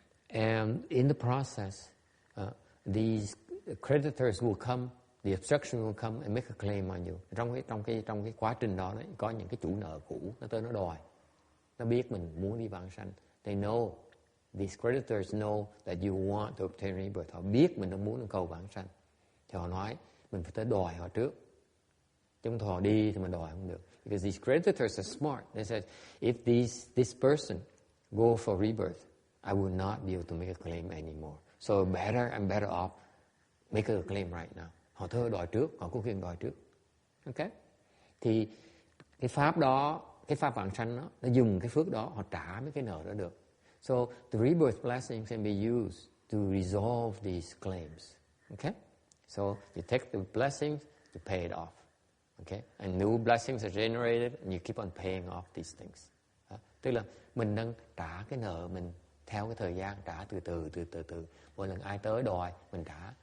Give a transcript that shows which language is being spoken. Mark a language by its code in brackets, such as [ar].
[en] And in the process, these creditors will come, the obstruction will come and make a claim on you. [vi] Trong cái quá trình đó đấy, có những cái chủ nợ cũ nó tới nó đòi. Nó biết mình muốn đi vãng sanh. [en] They know, these creditors know that you want to obtain rebirth. [vi] Họ biết mình đang muốn cầu vãng sanh. Thì họ nói, mình phải tới đòi họ trước. Chứ không họ đi thì mình đòi không được. [en] Because these creditors are smart. They said, if this person go for rebirth, I will not be able to make a claim anymore. So I'm better off make a claim right now. [vi] Họ thơ đòi trước, họ có quyền đòi trước. Okay? Thì cái pháp đó, cái pháp vãng sanh đó, nó dùng cái phước đó, họ trả mấy cái nợ đó được. [en] So the rebirth blessings can be used to resolve these claims. Okay? So you take the blessings, you pay it off. Okay? And new blessings are generated and you keep on paying off these things. [vi] Tức là mình đang trả cái nợ mình theo cái thời gian, trả từ từ. Mỗi lần ai tới đòi, mình trả.